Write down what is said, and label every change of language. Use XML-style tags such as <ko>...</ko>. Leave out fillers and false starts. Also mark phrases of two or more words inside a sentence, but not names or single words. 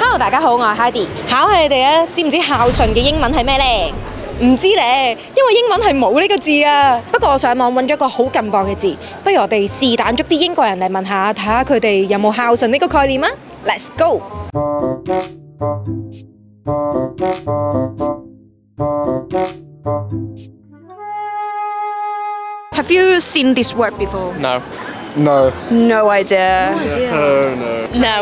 <yue>Hello， 大家好，我係 Heidi。考下你哋啊，知唔知孝順嘅英文係咩呢？唔知咧，因為英文係冇呢個字啊。不過我上網揾咗個好勁磅嘅字，不如我哋是但捉啲英國人嚟問下，睇下佢哋有冇孝順呢個概念啊 ！</yue> <en>Let's go！ Have you seen this word before? No. No. No idea. No.</en>